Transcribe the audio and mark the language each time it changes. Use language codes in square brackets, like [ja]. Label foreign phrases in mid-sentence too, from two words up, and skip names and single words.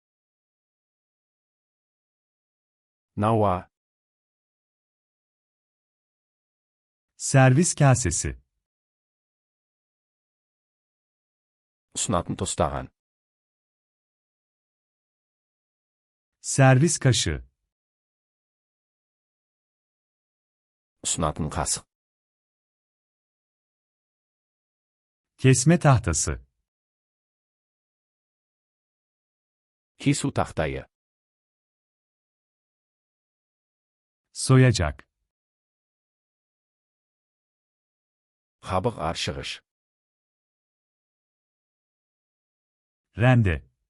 [kk] науа, [tr] servis kasesi, [kk] ұсынатын тостаған, [tr] servis kaşığı, [kk] ұсынатын қасық, [tr] kesme tahtası, [kk] кесу тақтайы, [tr] soyacak, [kk] қабық аршығыш, [tr] rende,